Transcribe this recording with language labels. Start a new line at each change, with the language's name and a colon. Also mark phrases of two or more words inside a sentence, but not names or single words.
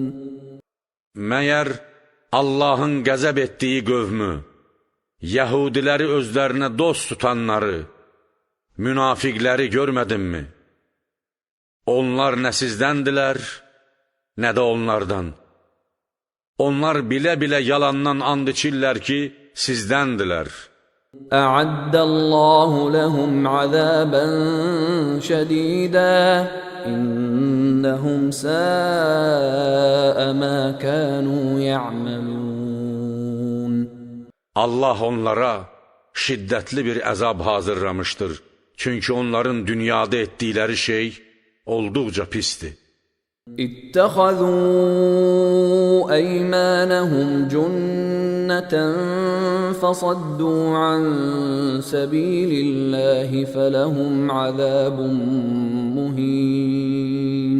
Azerbaijani: Məyər Allahın qəzəb etdiyi qövmü, Yəhudiləri özlərinə dost tutanları, münafiqləri görmədinmi? Onlar nə sizdəndirlər, nə də onlardan. Onlar bilə-bilə yalandan and içirlər ki, sizdəndirlər.
Arabic: أعد الله لهم عذابا شديدا إنهم ساء ما كانوا يعملون.
Azerbaijani: Allah onlara şiddətli bir əzab hazırlamışdır. Çünki onların dünyada etdikləri şey olduqca pisdir.
Arabic: اتخذوا أيمانهم جنة فصدوا عن سبيل الله فلهم عذاب مهين.